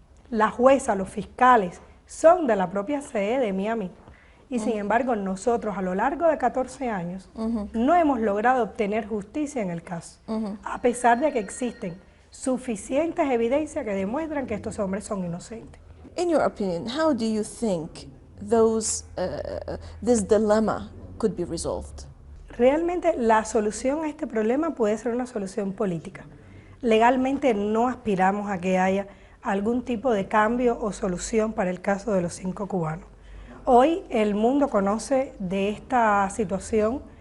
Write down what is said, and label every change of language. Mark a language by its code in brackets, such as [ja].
[es] La jueza, los fiscales, son de la propia sede de Miami. Y sin embargo, nosotros a lo largo de 14 años no hemos logrado obtener justicia en el caso, a pesar de que existen suficientes evidencias que demuestran que estos hombres son inocentes. [en] In your opinion, how do you think this dilemma could be resolved? [es] Realmente la solución a este problema puede ser una solución política. Legalmente no aspiramos a que haya algún tipo de cambio o solución para el caso de los 5 cubanos. Hoy el mundo conoce de esta situación